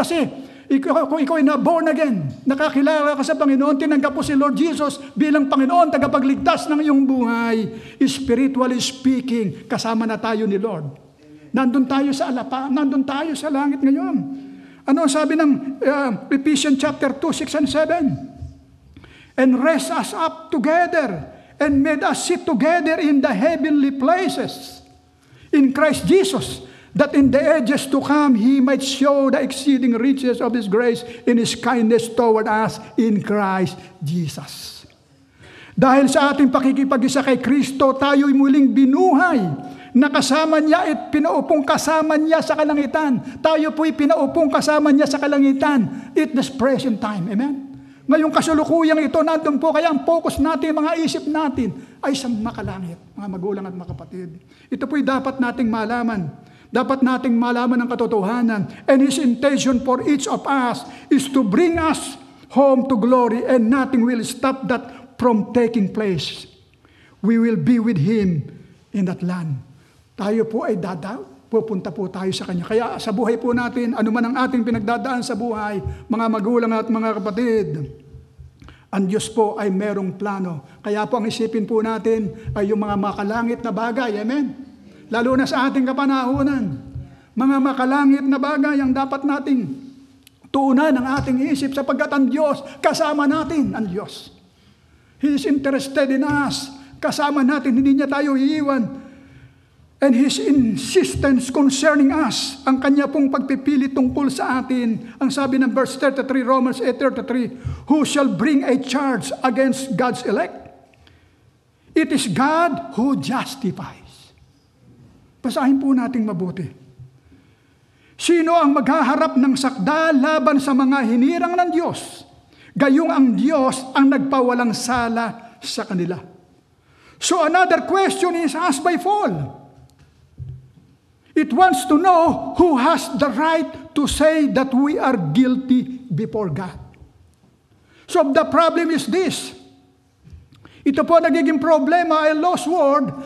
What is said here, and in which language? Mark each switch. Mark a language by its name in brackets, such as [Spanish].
[Filipino] Kasi kung ikaw ay na-born again, nakakilala ka sa Panginoon, tinanggap po si Lord Jesus bilang Panginoon, tagapagligtas ng iyong buhay, [English] spiritually speaking, [Filipino] kasama na tayo ni Lord. Nandun tayo sa alapa, nandun tayo sa langit ngayon. Ano ang sabi ng Ephesians chapter 2, 6 and 7? [English] And raised us up together and made us sit together in the heavenly places in Christ Jesus, that in the ages to come, He might show the exceeding riches of His grace in His kindness toward us in Christ Jesus. [Filipino] Dahil sa ating pakikipag-isa kay Kristo, tayo'y muling binuhay, nakasama niya at pinaupong kasama niya sa kalangitan. Tayo po'y pinaupong kasama niya sa kalangitan [English] at this present time. [Filipino] Amen? Ngayong kasulukuyang ito, nandun po, kaya ang focus natin, mga isip natin, ay sa makalangit, mga magulang at mga kapatid. Ito po'y dapat nating malaman. Dapat nating malaman ang katotohanan. [English] And His intention for each of us is to bring us home to glory, and nothing will stop that from taking place. We will be with Him in that land. [Filipino] Tayo po ay pupunta po tayo sa Kanya. Kaya sa buhay po natin, ano man ang ating pinagdadaan sa buhay, mga magulang at mga kapatid, ang Diyos po ay merong plano. Kaya po ang isipin po natin ay yung mga makalangit na bagay. Amen? Lalo na sa ating kapanahunan, mga makalangit na bagay ang dapat nating tuunan ng ating isip sapagkat ang Diyos, kasama natin ang Diyos. [English] He is interested in us. [Filipino] Kasama natin, hindi niya tayo iiwan. [English] And His insistence concerning us, [Filipino] ang Kanya pong pagpipili tungkol sa atin, ang sabi ng [English] verse 33, Romans 8:33, who shall bring a charge against God's elect? It is God who justifies. [Filipino] Basahin po nating mabuti. Sino ang maghaharap ng sakda laban sa mga hinirang ng Diyos? Gayong ang Diyos ang nagpawalang sala sa kanila. [English] So another question is asked by Paul. It wants to know who has the right to say that we are guilty before God. So the problem is this. [Filipino] Ito po nagiging problema, [English] a lost world.